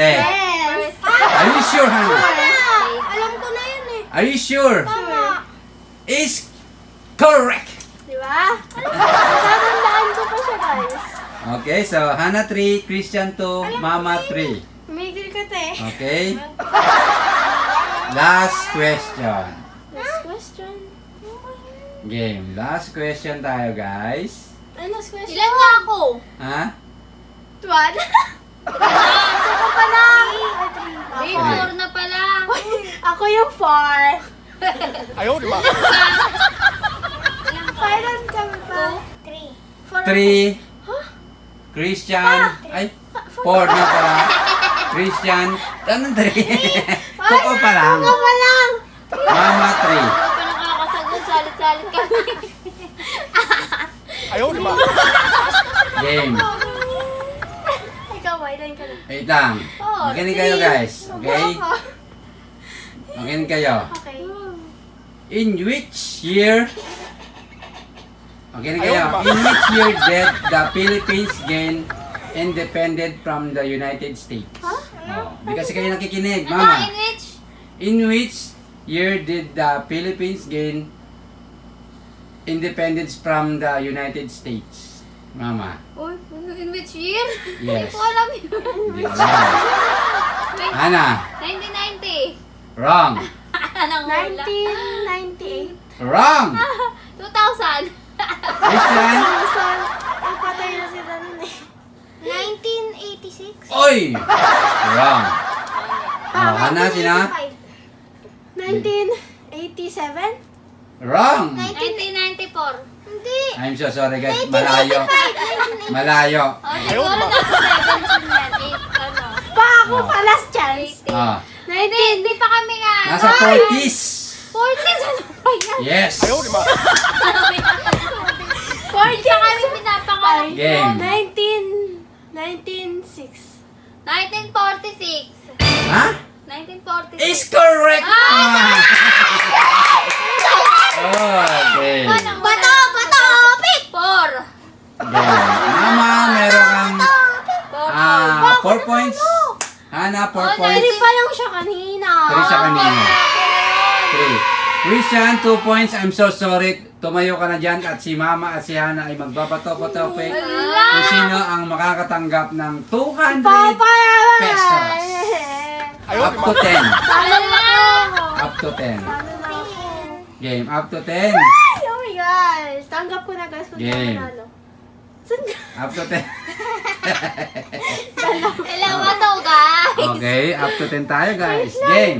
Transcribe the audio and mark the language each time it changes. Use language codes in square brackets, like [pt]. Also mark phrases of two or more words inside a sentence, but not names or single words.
[en] Yes! Are you sure, Hana? [tl] Alam ko na yun eh. [en] Are you sure? [tl] Tama. [en] Is correct. [tl] Di ba? Tatandaan ko pa siya, guys. [en] Okay, so Hana 3, Christian 2, Mama 3. [tl] Umigil ka, te. [en] Okay? Last question. Next question. Game. Last question tayo, guys. Ay, last question. [tl] Ilan nga ako? Ha? Tuwan? Ako pa lang. Ay, Okay. 4 na pala. Ako yung 4. [zh] 哎呦我的妈！ [tl] Kailan kami pa? 3. 3. Christian. Ay, 4 na pala. Christian. Anong 3? Kuko pa lang. Ako pa lang. Mama 3. Hindi pa nakakasagot. Salit-salit kami. [zh] 哎呦我的妈！ [tl] Game. Ikaw, ilan ka na? Wait lang. Oh, Makinig kayo, guys. Okay? Makinig kayo. Okay. [en] In which year... [tl] Makinig kayo. [en] In which year did the Philippines gain independent from the United States? [tl] Oh, di kasi kayo nakikinig, Ano? Mama. [en] In which? In which year did the Philippines gain independence from the United States? Mama. Uy, in which year? [tl] Hindi [en] Yes. [tl] ko alam yun. Hindi alam. Ana. 1990. [en] Wrong. [tl] Anong hula? 1998. [en] Wrong. 2000. Christian. 1986. Oy! Wrong. Oh, Hana, sina? 1987? Wrong. 1994. [tl] Hindi. [en] I'm so sorry guys, [tl] malayo. Malayo. Oh, siguro nasa 17 yan. 8, ano. Pa ako pa last chance. 18. Ah, Hindi pa kami nga. nasa 40s. 40s, ano pa yan? [en] Yes. [zh] 哎呦我的妈！ [tl] 40 kami pinapangalan. Game. 1996. 1946. Ha? 1946. [en] Is correct. Okay. [tl] Bato! Pick! 4. Game. Mama, meron kang 4 points. Hana, 4 Oh, points. Hindi pa lang siya kanina. 3 siya kanina. 3. [en] Christian, 2 points. I'm so sorry. [tl] Tumayo ka na dyan at si Mama at si Hana ay magbabato-bato-pick kung sino ang makakatanggap ng 200 Papa pesos. [zh] 哎呦我 [en] Up [zh] 的 [en] to [zh] 妈！ [en] 10. [tl] Paano na ako? [en] Up to 10. [tl] Paano na ako? [en] Game. Up to 10. [tl] Ay, [en] oh my gosh. [tl] Tanggap ko na guys kung [en] Game. [tl] nanalo. Saan ka? [en] Up to 10. [tl] Ilang bato, guys? [en] Okay. Up to 10 tayo guys. Game.